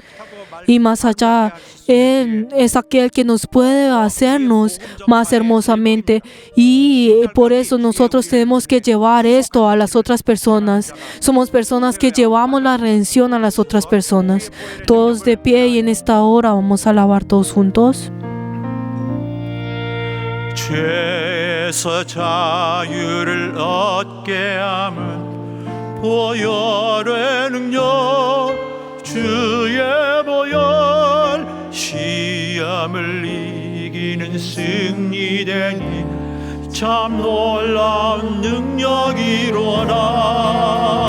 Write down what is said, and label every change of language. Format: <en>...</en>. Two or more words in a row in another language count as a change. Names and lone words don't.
<es>Y más allá, Él es aquel que nos puede hacernos más hermosamente, y por eso nosotros tenemos que llevar esto a las otras personas. Somos personas que llevamos la redención a las otras personas. Todos de pie, y en esta hora vamos a alabar todos juntos.</es> <ko>죄에서 자유를 얻게 함은 보혈의 능력, 주의 보혈, 시험을 이기는 승리되니 참 놀라운 능력이로라.</ko>